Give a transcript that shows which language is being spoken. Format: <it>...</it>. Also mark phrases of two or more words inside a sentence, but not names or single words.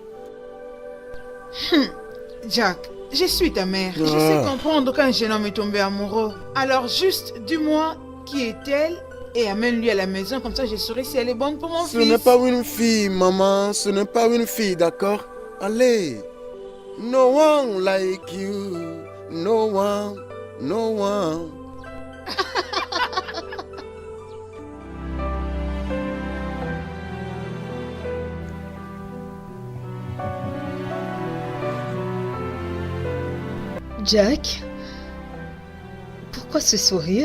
<fr>Jack, je suis ta mère. Je sais comprendre qu'un jeune homme est tombé amoureux. Alors juste dis-moi qui est-elle et amène-lui à la maison, comme ça je saurai si elle est bonne pour mon Ce fils. n'est pas une fille, maman. Ce n'est pas une fille, d'accord? Allez.</fr> <en>No one like you. No one. No one.</en> <fr>Jack, pourquoi ce sourire?</fr>